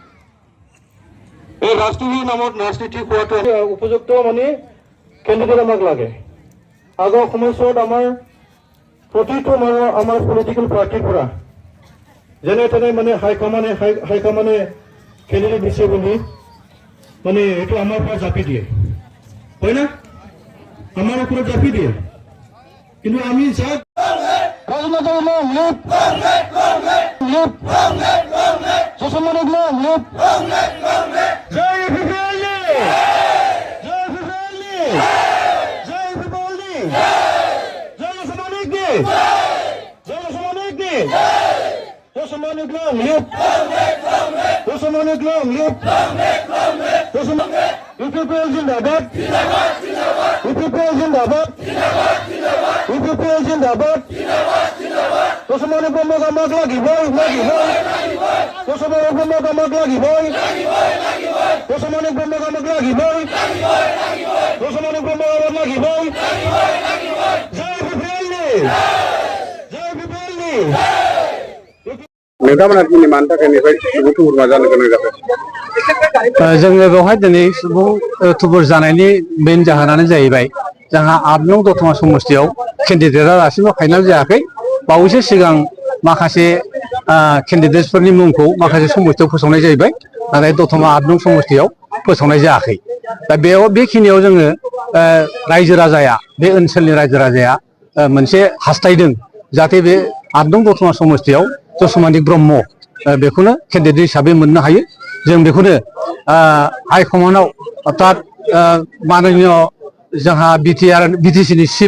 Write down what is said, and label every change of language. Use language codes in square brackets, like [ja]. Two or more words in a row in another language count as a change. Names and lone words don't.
[as] এই ৰাষ্ট্ৰীয় নামত ৰাজনীতি কৰাটো উপযুক্ত মানে কেণ্ডিডেট আমাক লাগে আগৰ সময়ছোৱাত আমাৰ প্ৰতিটো মানুহ আমাৰ [en] political party [as] পৰা যেনে তেনে মানে [en] high command candidate [as] দিছে বুলি মানে এইটো আমাৰ পৰা জাপি দিয়ে হয় না আমাৰ ওপৰত জাপি দিয়ে কিন্তু আমি যাক Rajanathari [en] long live. Live. Toshomani long live. [hi] Jai UPPL. Jai UPPL. Jai UPPL. Jai Toshomani. [en] Jai Toshomani. Toshomani long live. Toshomani long live. Toshomani UPPL zindabad. [hi] UPPL zindabad. UPPL zindabad. [as] Toshomani Brahma আমাক লাগিবই Toshomani Brahma আমাক লাগিবই Toshomani Brahma আমাক লাগিবই Toshomani Brahma আমাক লাগিবই জয় UPPL জয় UPPL [brx] नोंथांमोना दिनै मानि थाखाय निफ्राय सुबुं थुबुरमा जानो गोनां जाखो जोङो बेवहाय दिनै सुबुं थुबुर जानायनि मेन जाहोनानो जाहैबाय जोंहा 8 नं दतमा समष्टियाव केन्डिडेटआ दासिमबो फाइनाल जायाखै बावैसो सिगां माखासे केन्डिडेटसफोरनि मुंखौ माखासे समष्टियाव फोसावनाय जाहैबाय नाथाय दतमा 8 नं समष्टियाव फोसावनाय जायाखै दा बेखिनियाव जोङो रायजो राजाया बे ओनसोलनि रायजो राजाया मोनसे हास्थायदों जाहाथे बे 8 नं दतमा समष्टियाव तसमानि ब्रह्म बेखौनो केन्डिडेट हिसाबै मोननो हायो जों बेखौनो हाइकमान्डआव अर्थात माननीय जोंहा बिटिसिनि